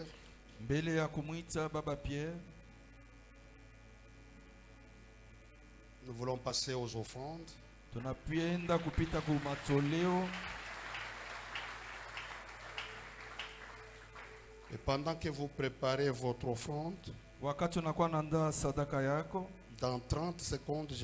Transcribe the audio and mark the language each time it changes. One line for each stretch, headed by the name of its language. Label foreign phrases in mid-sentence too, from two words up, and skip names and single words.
Swahili: Mbele ya kumwita Baba Pierre,
French: nous voulons passer aux offrandes.
Swahili: tunapenda kupita ku matoleo.
French: Et pendant que vous préparez votre offrande,
Swahili: Wakati unakuwa naandaa sadaka yako,
French: dans 30 secondes,